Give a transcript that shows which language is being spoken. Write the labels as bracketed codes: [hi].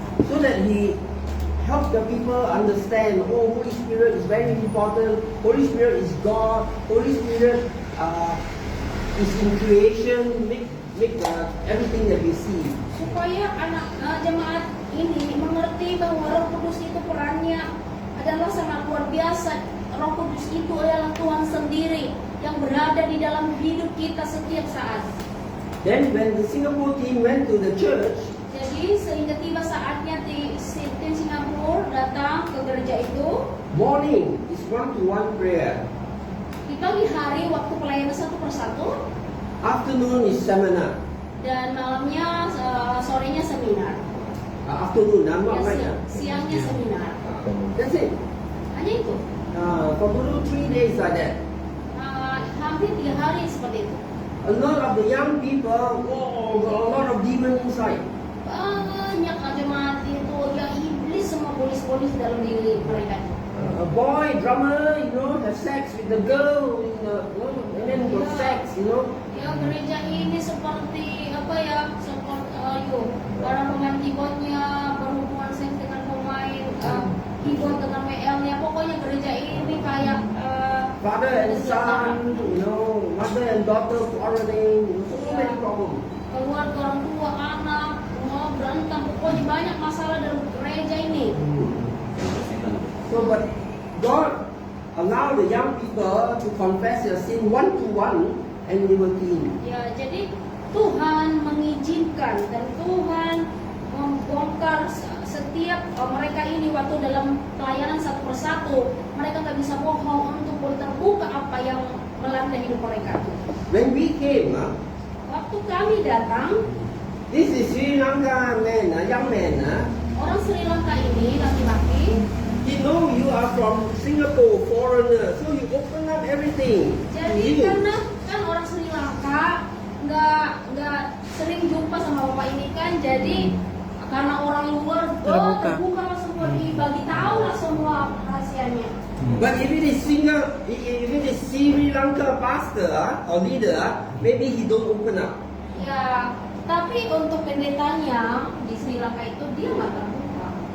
[en] So that he help the people understand, oh, Holy Spirit is very important. Holy Spirit is God. Holy Spirit is in creation, make everything that we see. [id] Supaya anak jemaat ini mengerti bahwa Roh Kudus itu perannya adalah sangat luar biasa. Roh Kudus itu adalah Tuhan sendiri yang berada di dalam hidup kita setiap saat. [en] Then when the Singapore team went to the church, [id] Jadi sehingga tiba saatnya tim Singapura datang ke gereja itu, [en] morning is 1-to-1 prayer. [id] di pagi hari waktu pelayanan 1 persatu, [en] Afternoon is seminar. [id] dan malamnya sorenya seminar. [en] Afternoon, not [id] Ya, [en] night. [id] siangnya seminar. [en] That's it. [id] Hanya itu. [en] For 3 days like that. [id] Hampir 3 hari seperti itu. [en] A lot of the young people, oh, got a lot of demon inside. [id] Banyak jemaat itu ya iblis semua polis-polis dalam diri mereka. [en] A boy drummer, have sex with the girl, and then got sex, [id] Ya gereja ini seperti apa ya? Seperti para pemain keyboardnya berhubungan seks dengan pemain keyboard dengan WL-nya. Pokoknya gereja ini kayak [en] Father and son, mother and daughter quarreling, so many problems. [id] keluarga, orang tua, anak, mau berantem. Pokoknya banyak masalah dalam gereja ini. [en] So, but God allow the young people to confess their sin 1-to-1, and they were clean. [id] Ya, jadi Tuhan mengizinkan dan Tuhan membongkar setiap mereka ini waktu dalam pelayanan 1 persatu. Mereka nggak bisa bohong untuk boleh terbuka apa yang melanda hidup mereka. [en] When we came, [id] Waktu kami datang, [en] this is Sri Lanka man, young man. [id] orang Sri Lanka ini laki-laki, [en] He know you are from Singapore, foreigner, so you open up everything. [id] jadi karena kan orang Sri Lanka nggak sering jumpa sama bapak ini kan, jadi karena orang luar terbuka semua, dibagi tahu lah semua rahasianya. [en] But if it is Sri Lanka pastor or leader, maybe he don't open up. [id] Ya, tapi untuk pendetanya di Sri Lanka itu dia nggak terbuka.